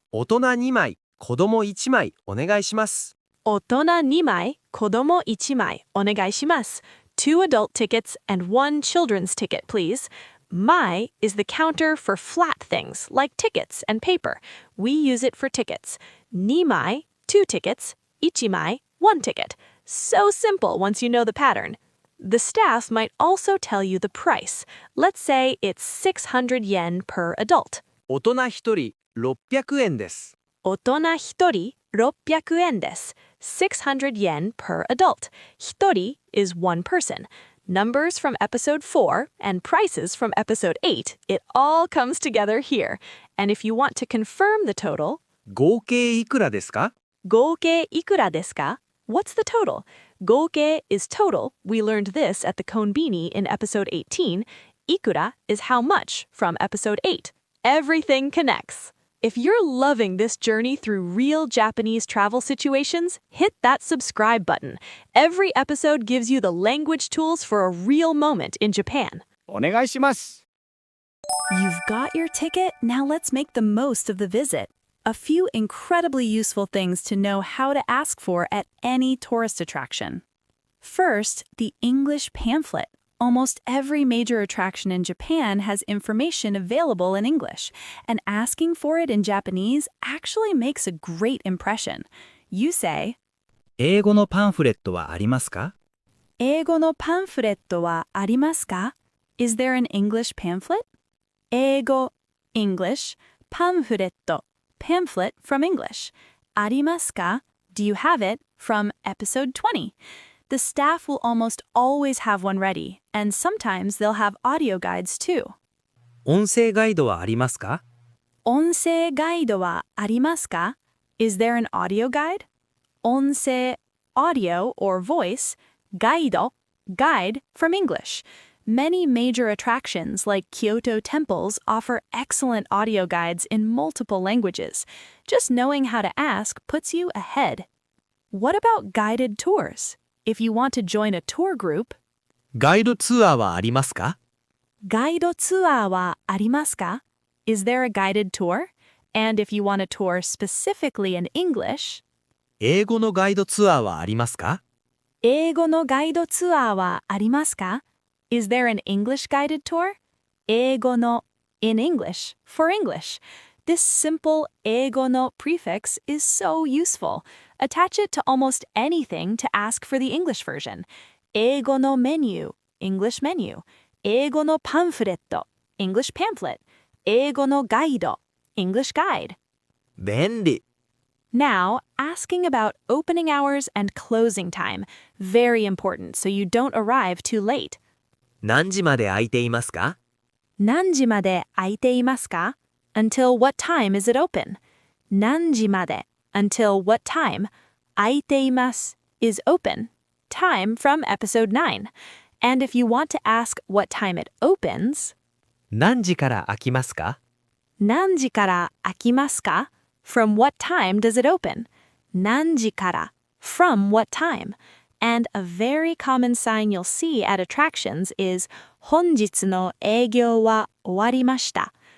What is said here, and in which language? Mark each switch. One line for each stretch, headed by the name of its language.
Japanese: 大人2枚、子供1枚お願いします。 otona 2枚, kodomo 1枚, onegaishimasu.
English: 2 adult tickets and 1 children's ticket, please. Mai is the counter for flat things like tickets and paper. We use it for tickets. Nimai, 2 tickets. Ichimai, 1 ticket. So simple once you know the pattern. The staff might also tell you the price. Let's say it's 600 yen per adult.
Japanese: 大人1人600円です。 Otona hitori 600 yen desu.
English: 600 yen per adult. Hitori is 1 person. Numbers from episode 4 and prices from episode 8, it all comes together here. And if you want to confirm the total,
Japanese: 合計いくらですか？合計いくらですか?
English: What's the total? Goke is total. We learned this at the Konbini in episode 18. Ikura is how much from episode 8. Everything connects. If you're loving this journey through real Japanese travel situations, hit that subscribe button. Every episode gives you the language tools for a real moment in Japan.
Japanese: お願いします。
English: You've got your ticket, now let's make the most of the visit. A few incredibly useful things to know how to ask for at any tourist attraction. First, the English Pamphlet. Almost every major attraction in Japan has information available in English, and asking for it in Japanese actually makes a great impression. You say,
Japanese: 英語のパンフレットはありますか？英語のパンフレットはありますか?
English: Is there an English pamphlet? 英語, English, パンフレット, pamphlet from English.
Japanese: ありますか?
English: Do you have it? From episode 20. The staff will almost always have one ready, and sometimes they'll have audio guides too.
Japanese: 音声ガイドはありますか？音声ガイドはありますか?
English: Is there an audio guide? 音声, audio or voice, ガイド, guide from English. Many major attractions like Kyoto temples offer excellent audio guides in multiple languages. Just knowing how to ask puts you ahead. What about guided tours? If you want to join a tour group,
Japanese: ガイドツアーはありますか？ガイドツアーはありますか?
English: Is there a guided tour? And if you want a tour specifically in English,
Japanese: 英語のガイドツアーはありますか？英語のガイドツアーはありますか?
English: Is there an English guided tour? 英語の in English for English. This simple 英語の prefix is so useful. Attach it to almost anything to ask for the English version.
Japanese: 英語のメニュー,
English: English menu.
Japanese: 英語のパンフレット,
English: English pamphlet. 英語のガイド, English guide.
Japanese: 便利。
English: Now, asking about opening hours and closing time. Very important so you don't arrive too late.
Japanese: 何時まで空いていますか？何時まで空いていますか?
English: Until what time is it open?
Japanese: 何時まで
English: until what time? 空いています is open. Time from episode 9. And if you want to ask what time it opens,
Japanese: 何時から開きますか？何時から開きますか?
English: From what time does it open?
Japanese: 何時から
English: from what time? And a very common sign you'll see at attractions is
Japanese: 本日の営業は終わりました.